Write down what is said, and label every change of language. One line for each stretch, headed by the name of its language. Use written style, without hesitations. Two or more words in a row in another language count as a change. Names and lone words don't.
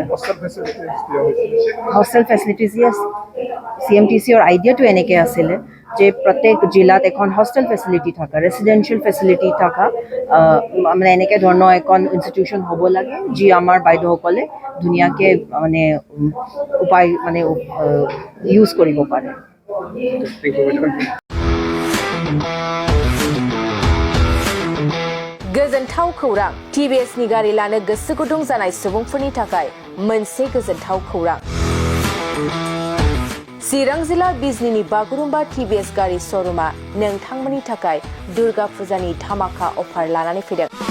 English: hostel facilities
Assamese: CMTCৰ আইডিয়াটো এনেকৈ আছিলে যে প্ৰত্যেক জিলাত এখন
English: hostel facility
Assamese: থকা,
English: residential facility
Assamese: থকা মানে এনেকৈ ধৰণৰ এখন ইনষ্টিটিউশ্যন হ'ব লাগে যি আমাৰ বাইদেউসকলে ধুনীয়াকৈ ইউজ কৰিব পাৰে।
Bodo: गोजोनथाव खौरां TBSनि गारि लानो गोसो गुदुं जानाय सुबुंफोरनि थाखाय मोनसे गोजोनथाव खौरां। चिरां जिल्ला बिजनीनि बागुरुम्बा TBS गारि श'रुमा नोंथांमोननि थाखाय दुर्गा फुजानि धामाका अफार लानानै फैदों।